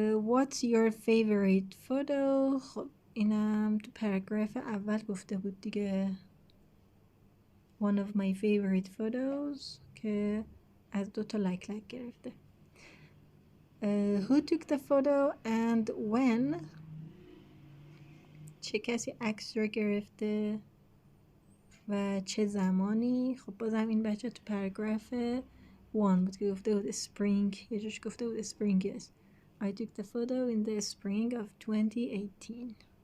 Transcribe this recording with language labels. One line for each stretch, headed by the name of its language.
English: What's your favorite photo?
Persian: خب اینم تو پاراگراف اول گفته بود دیگه.
English: One of my favorite photos
Persian: که از 2 تا لایک گرفته.
English: Who took the photo and when?
Persian: چه کسی عکس رو گرفته و چه زمانی؟ خب بازم این بچه تو پاراگراف 1 بود که گفته بود spring. یه جوش گفته بود spring yes.
English: I took the photo in the spring of 2018.